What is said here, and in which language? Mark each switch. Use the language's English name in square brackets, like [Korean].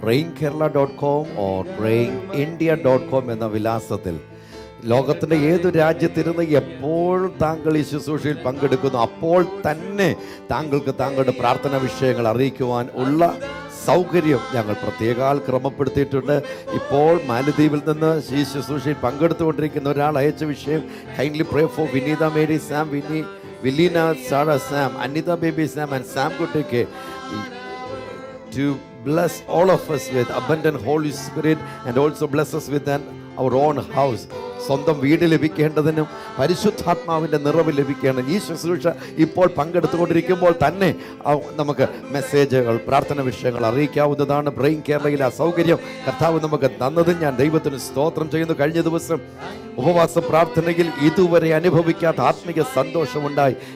[Malayalam] prayingkerala.com or prayingindia.com എന്ന വിലാസത്തിൽ ലോകത്തിൻ്റെ ഏതു രാജ്യത്തിരുന്ന് എപ്പോഴും താങ്കൾ ഈ ശുശ്രൂഷയിൽ പങ്കെടുക്കുന്നു, അപ്പോൾ തന്നെ താങ്കൾക്ക് താങ്കളുടെ പ്രാർത്ഥന വിഷയങ്ങൾ അറിയിക്കുവാൻ ഉള്ള സൗകര്യം ഞങ്ങൾ പ്രത്യേകാൽ ക്രമപ്പെടുത്തിയിട്ടുണ്ട്. ഇപ്പോൾ മാലദ്വീപിൽ നിന്ന് ഈ ശുശ്രൂഷയിൽ പങ്കെടുത്തുകൊണ്ടിരിക്കുന്ന ഒരാൾ അയച്ച വിഷയം, [English] kindly pray for [Malayalam] Vineetha Mary Sam, Vileena Sara Sam, Anitha baby Sam and Sam കുട്ടിക്ക് [English] to bless all of us with abundant Holy Spirit and also bless us with our own house. [Malayalam] സ്വന്തം വീട് ലഭിക്കേണ്ടതിനും പരിശുദ്ധാത്മാവിൻ്റെ നിറവ് ലഭിക്കേണ്ടത് ഈ ശുശ്രൂഷ ഇപ്പോൾ പങ്കെടുത്തുകൊണ്ടിരിക്കുമ്പോൾ തന്നെ നമുക്ക് മെസ്സേജുകൾ, പ്രാർത്ഥന വിഷയങ്ങൾ അറിയിക്കാവുന്നതാണ്. ബ്രെയിൻ കേരളയിൽ ആ സൗകര്യം കർത്താവ് നമുക്ക് തന്നതും ഞാൻ ദൈവത്തിന് സ്തോത്രം ചെയ്യുന്നു. കഴിഞ്ഞ ദിവസം ഉപവാസ പ്രാർത്ഥനയിൽ ഇതുവരെ അനുഭവിക്കാത്ത ആത്മിക സന്തോഷമുണ്ടായി.